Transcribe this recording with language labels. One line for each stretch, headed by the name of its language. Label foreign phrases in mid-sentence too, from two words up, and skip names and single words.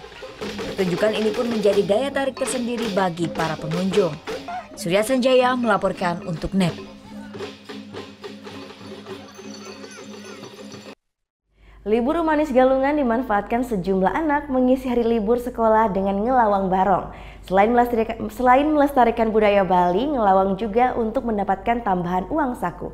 Indonesian: Pertunjukan ini pun menjadi daya tarik tersendiri bagi para pengunjung. Surya Sanjaya melaporkan untuk NET. Libur Umanis Galungan dimanfaatkan sejumlah anak mengisi hari libur sekolah dengan ngelawang barong. Selain melestarikan budaya Bali, ngelawang juga untuk mendapatkan tambahan uang saku.